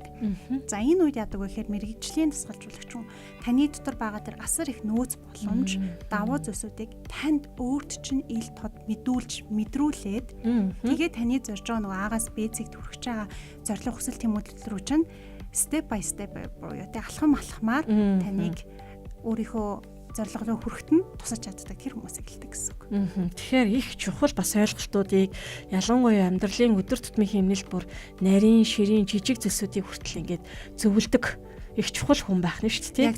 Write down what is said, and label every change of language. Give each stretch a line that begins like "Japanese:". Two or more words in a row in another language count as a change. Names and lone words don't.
Mongolian: За энэ үед яадаг вэ гэхээр мэргэжлийн дасгалжуулагч хүн таны дотор байгаа тэр асар их нөөц боломж, давуу зүйлсүүдийг танд өөрт чинь ил тод мэдрүүлээд тэгээд таны зорж байгаа агаас бэзэгт хүрэж байгаа зорилго хүсэл тэмүүлэл рүү чинь
English: step by step
Mongolian: буюу алхам алхмаар таныг өөрийнхөө зорилгоо хүрэхэд нь тусаж чаддаг тэр хүмүүсийг хэлдэг гэсэн үг. Тэгэхээр их чухал бас ойлголтуудыг ялангуяа амьдралын өдөр тутмын хэмнэлд бүр нарийн, ширийн, жижиг зүйлсүүдийг хүртэл ингээд зөвлөдөг их чухал хүн байх нь шүү дээ.